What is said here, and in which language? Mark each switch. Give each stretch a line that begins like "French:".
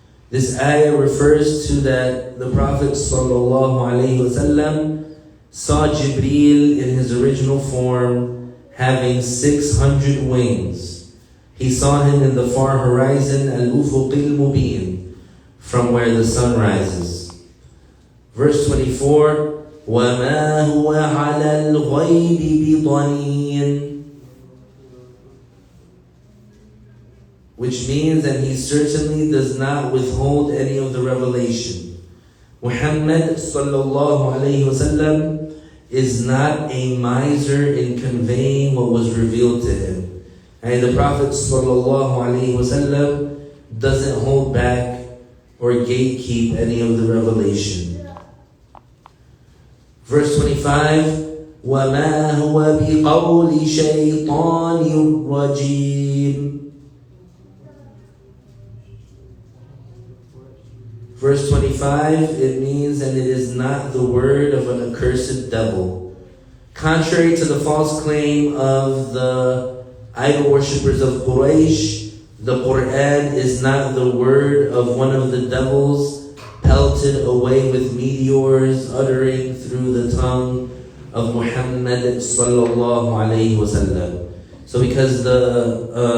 English: This ayah refers to that the Prophet sallallahu alayhi wasallam saw Jibreel in his original form having 600 wings. He saw him in the far horizon, al-ufuq al-mubin, from where the sun rises. Verse 24,
Arabic: وَمَا هُوَ عَلَى الْغَيْبِ بِضَنِينٍ.
English: Which means that he certainly does not withhold any of the revelation. Muhammad sallallahu alayhi wasallam is not a miser in conveying what was revealed to him. And the Prophet sallallahu alayhi wasallam doesn't hold back or gatekeep any of the revelation. Verse 25,
Arabic: وَمَا هُوَ بِقَوْلِ شَيْطَانٍ رَجِيمٍ.
English: Verse 25, it means, and it is not the word of an accursed devil. Contrary to the false claim of the idol worshippers of Quraysh, the Quran is not the word of one of the devils pelted away with meteors, uttering through the tongue of Muhammad sallallahu alayhi wasallam. So because the